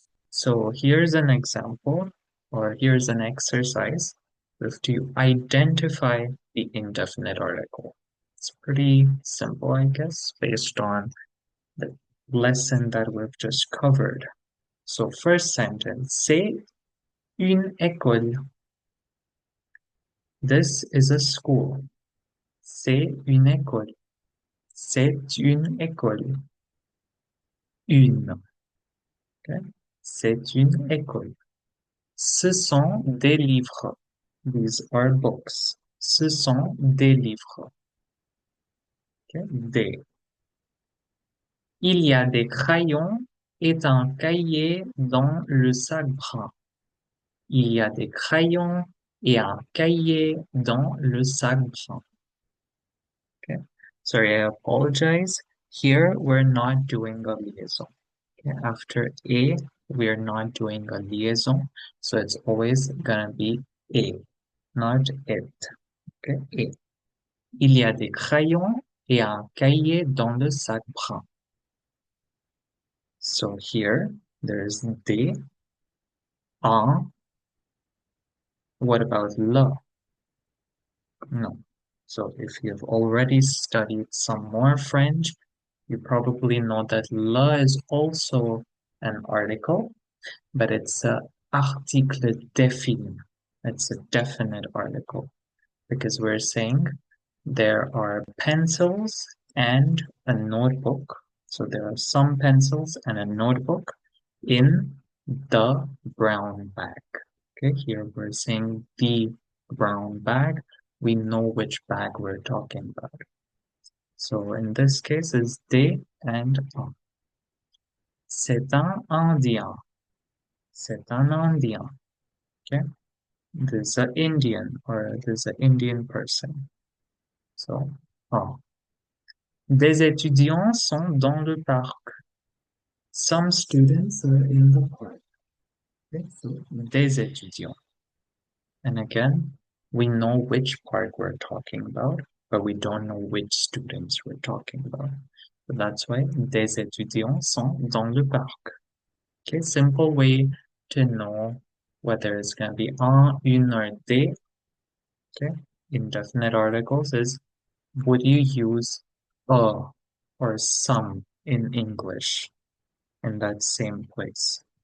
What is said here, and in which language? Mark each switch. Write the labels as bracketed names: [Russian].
[English] So here's an example, or here's an exercise with to identify the indefinite article. It's pretty simple, I guess, based on the lesson that we've just covered. So first sentence, [French] c'est une école. [English] This is a school. [French] C'est une école. C'est une école. Une. Okay? C'est une école. Ce sont des livres. [English] These are books. [French] Ce sont des livres. [English] Okay? Des. [French] Il y a des crayons et un cahier dans le sac brun. Il y a des crayons et un cahier dans le sac brun. [English] Okay. Sorry, I apologize. Here, we're not doing a liaison. Okay. After a, we're not doing a liaison. So it's always gonna be a, not it. Okay. A. [French] Il y a des crayons et un cahier dans le sac brun. [English] So here, there's des, un. What about le? No. So if you've already studied some more French, you probably know that le is also an article, but it's a article défini. It's a definite article because we're saying there are pencils and a notebook. So there are some pencils and a notebook in the brown bag. Okay, here we're saying the brown bag. We know which bag we're talking about. So in this case, it's des and un. [French] C'est un Indien. C'est un Indien. [English] Okay, this is an Indian or this is an Indian person. [French] So, oh, des étudiants sont dans le parc. [English] Some students are in the park. Okay, so [French] des étudiants. [English] And again, we know which park we're talking about, but we don't know which students we're talking about. So that's why [French] des étudiants sont dans le parc. [English] Okay, simple way to know whether it's going to be un, une, or des. Okay, indefinite articles is would you use a or some in English in that same place?